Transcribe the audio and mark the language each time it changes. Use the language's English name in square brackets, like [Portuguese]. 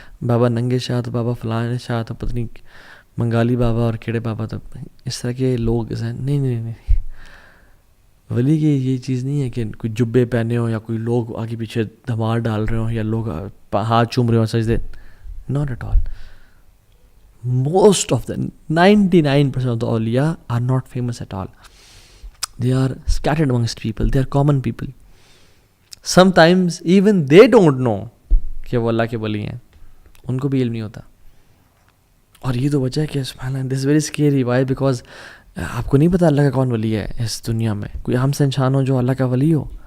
[Urdu] بابا ننگے شاہ تو بابا فلاں شاہ تو پتہ نہیں منگالی بابا اور کیڑے بابا، تو اس طرح کے لوگ نہیں. ولی کی یہ چیز نہیں ہے کہ کوئی جبے پہنے ہوں یا کوئی لوگ آگے پیچھے دھمال ڈال رہے ہوں یا لوگ ہاتھ چوم رہے ہوں سجدے. [English] Not at all. Most of the 99% of the awliya are not famous at all. They are scattered amongst people. They are common people. Sometimes even they don't know [Urdu] کہ وہ اللہ کے ولی ہیں، ان کو بھی علم نہیں ہوتا. اور یہ تو وجہ ہے کہ سبحان اللہ، [English] this is very scary. Why? [Urdu] Because آپ کو نہیں پتا اللہ کا کون ولی ہے اس دنیا میں. کوئی عام سے انسان ہو جو اللہ کا ولی ہو،